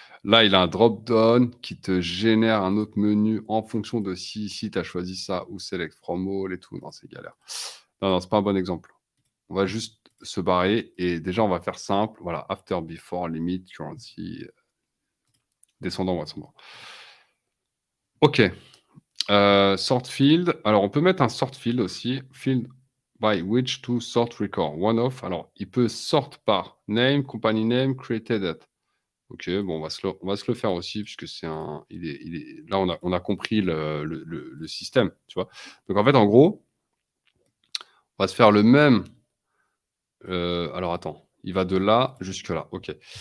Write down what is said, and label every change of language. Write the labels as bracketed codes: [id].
[fr] Là, il a un drop down qui te génère un autre menu en fonction de si ici, tu as choisi ça ou select from all et tout. Non, c'est galère. Non, non, c'est pas un bon exemple. On va juste se barrer et déjà, on va faire simple. Voilà, after, before, limit, currency, descendant ou ascendant. OK. Sort field. Alors, on peut mettre un sort field aussi. [en] Field by which to sort record. One off. [fr] Alors, il peut sort par name, company name, created at. OK, bon, on va se le faire aussi puisque c'est un il est là, on a compris le système, tu vois? Donc en fait, en gros, on va se faire le même, alors attends, il va de là jusque là, OK.